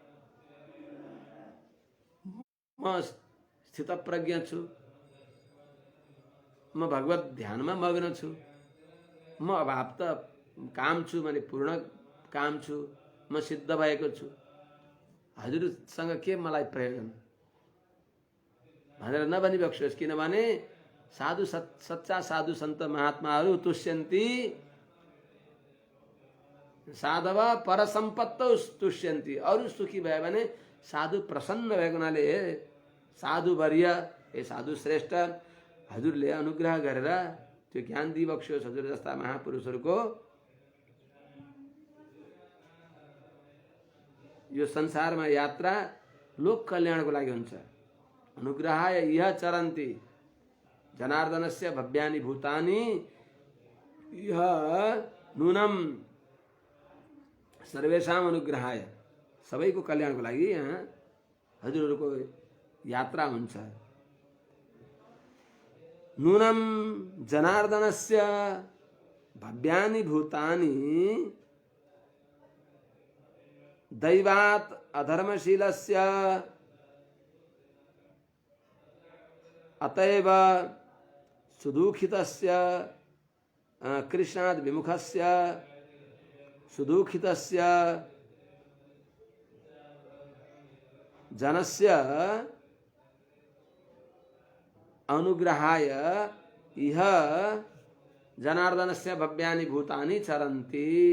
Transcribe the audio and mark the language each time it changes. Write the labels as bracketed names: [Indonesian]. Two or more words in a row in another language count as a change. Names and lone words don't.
[Nepali] म स्थितप्रज्ञ छु, म भगवत ध्यानमा मग्न छु, म अभाव त काम छु, मैले पूर्ण काम छु, म सिद्ध भएको छु, हजुरसँग के मलाई प्रयोजन भनेर नभनी बक्सियोस्। किनभने साधु सच्चा साधु सन्त महात्माहरू [Sanskrit] तुष्यन्ति, साधव परसम्पत्तौ तुष्यन्ति। [Nepali] अरू सुखी भयो भने साधु प्रसन्न भएको हुनाले हे साधु वर्य, हे साधु श्रेष्ठ, हजुरले अनुग्रह गरेर त्यो ज्ञान दिइबक्सियोस्। हजुर जस्ता महापुरुषहरूको यो संसारमा यात्रा लोक कल्याणको लागि हुन्छ। [Sanskrit] अनुग्रहाय इह चरन्ति जनार्दनस्य भव्यानि भूतानि इह नूनम, सर्वेषाम अनुग्रहाय, [Nepali] सबैको कल्याणको लागि यहाँ हजुरहरूको यात्रा हुन्छ। [Sanskrit] नूनम जनार्दनस्य भव्यानि भूतानि दैवात् अधर्मशीलस्य अतएव सुदुःखितस्य कृष्णाद् विमुखस्य सुदुःखितस्य जनस्य अनुग्रहाय इह जनार्दनस्य भव्यानि भूतानि चरन्ति।